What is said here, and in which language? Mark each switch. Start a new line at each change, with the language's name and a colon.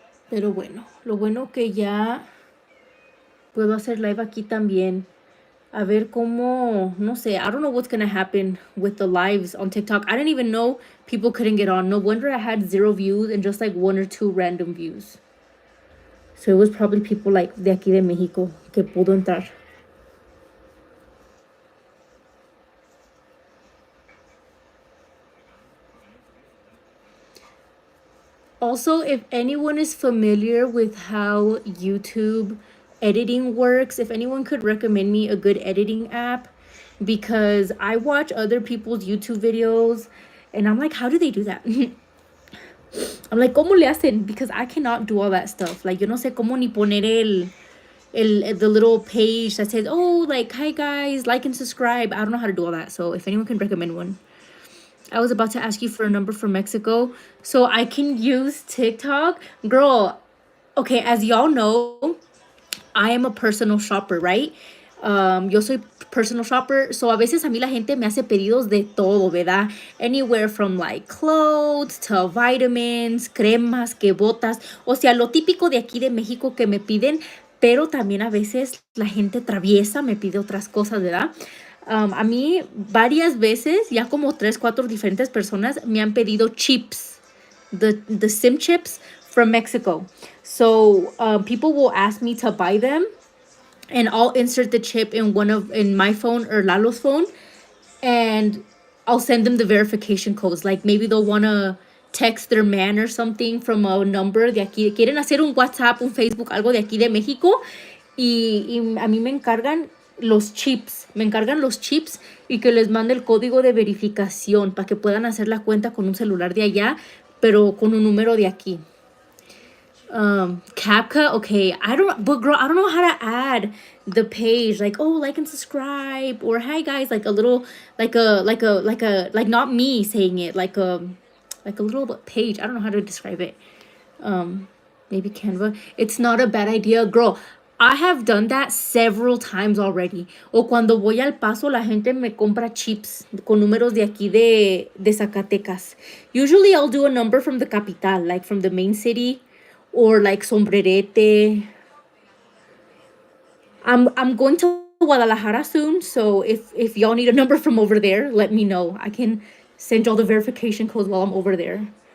Spanish: Pero bueno, lo bueno que ya puedo hacer live aquí también. A ver cómo, no sé,
English: I don't know what's gonna happen with the lives on TikTok. I didn't even know people couldn't get on. No wonder I had 0 views and just like 1 or 2 random views. So it was probably people like
Spanish: de aquí de México que pudo entrar.
English: Also, if anyone is familiar with how YouTube editing works, if anyone could recommend me a good editing app, because I watch other people's YouTube videos and I'm like, how do they do that? I'm like,
Spanish: ¿cómo le hacen?
English: Because I cannot do all that stuff. Like,
Spanish: yo no sé cómo ni poner
English: the little page that says, oh, like, hi guys, like and subscribe. I don't know how to do all that. So if anyone can recommend one. I was about to ask you for a number from Mexico so I can use TikTok. Girl, okay, as y'all know, I am a personal shopper, right?
Spanish: Yo soy personal shopper, so a veces a mí la gente me hace pedidos de todo, ¿verdad?
English: Anywhere from like clothes to vitamins,
Spanish: cremas, que botas, o sea, lo típico de aquí de México que me piden, pero también a veces la gente traviesa me pide otras cosas, ¿verdad? A mí varias veces, ya como 3, 4 diferentes personas me han pedido chips,
English: the SIM chips from Mexico. So people will ask me to buy them, and I'll insert the chip in my phone or Lalo's phone, and I'll send them the verification codes. Like maybe they'll wanna text their man or something from a number
Spanish: de aquí. Quieren hacer un WhatsApp, un Facebook, algo de aquí de México, y a mí me encargan los chips y que les mande el código de verificación para que puedan hacer la cuenta con un celular de allá, pero con un número de aquí.
English: CapCut, okay, but girl, I don't know how to add the page, like, oh, like and subscribe, or hi guys, like a little, like not me saying it, like a little page. I don't know how to describe it. Maybe Canva. It's not a bad idea, girl. I have done that several times already.
Spanish: O cuando voy al Paso, la gente me compra chips con números de aquí de Zacatecas.
English: Usually I'll do a number from the capital, like from the main city, or like Sombrerete. I'm going to Guadalajara soon, so if y'all need a number from over there, let me know. I can send y'all the verification codes while I'm over there.